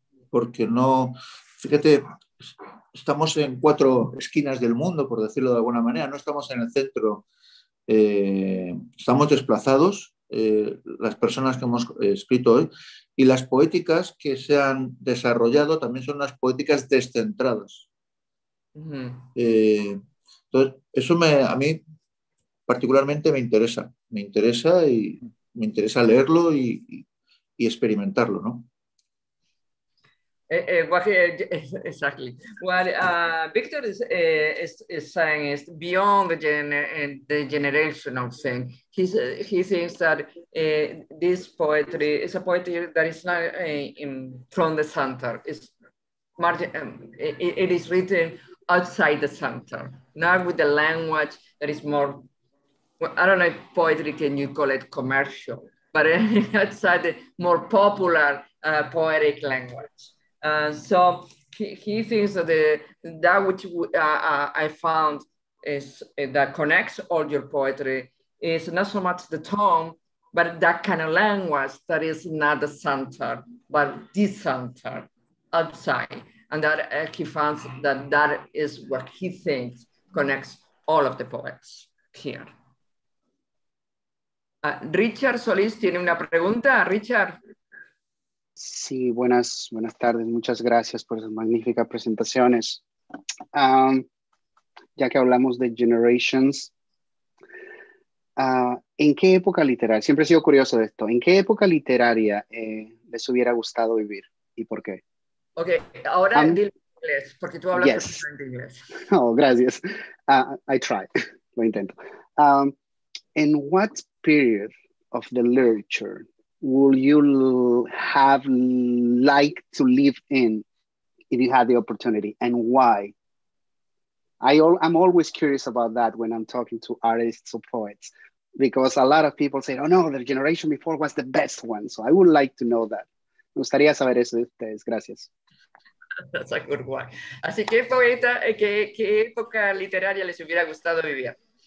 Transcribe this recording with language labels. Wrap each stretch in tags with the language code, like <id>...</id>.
<es>Porque no, fíjate, estamos en 4 esquinas del mundo, por decirlo de alguna manera, no estamos en el centro, estamos desplazados, las personas que hemos escrito hoy, y las poéticas que se han desarrollado también son unas poéticas descentradas. Entonces, eso a mí particularmente me interesa y me interesa leerlo y experimentarlo, ¿no?</es> <en>Exactly. What Victor is saying is beyond the generational thing. He thinks that this poetry is a poetry that is not from the center. It is written outside the center, not with the language that is more, well, I don't know if poetry, can you call it commercial, but outside the more popular poetic language. So he thinks that that which I found is that connects all your poetry is not so much the tone, but that kind of language that is not the center, but the center outside. And that he finds that is what he thinks connects all of the poets here.</en> <es>Richard Solís tiene una pregunta. Richard. Sí, buenas tardes. Muchas gracias por sus magníficas presentaciones. Ya que hablamos de generations, ¿en qué época literaria? Siempre he sido curioso de esto. ¿En qué época literaria les hubiera gustado vivir y por qué? Ok, ahora dile inglés, porque tú hablas perfectamente inglés. Oh, gracias.</es> <en>I try.</en> <es>Lo intento.</es> <en>In what period of the literature will you have liked to live in if you had the opportunity, and why? I'm always curious about that when I'm talking to artists or poets, because a lot of people say, oh no, the generation before was the best one. So I would like to know that.</en> <es>Me gustaría saber eso de ustedes. Gracias.</es> <en>That's a good one.</en> <es>Así que, poeta, ¿qué época literaria les hubiera gustado vivir?</es>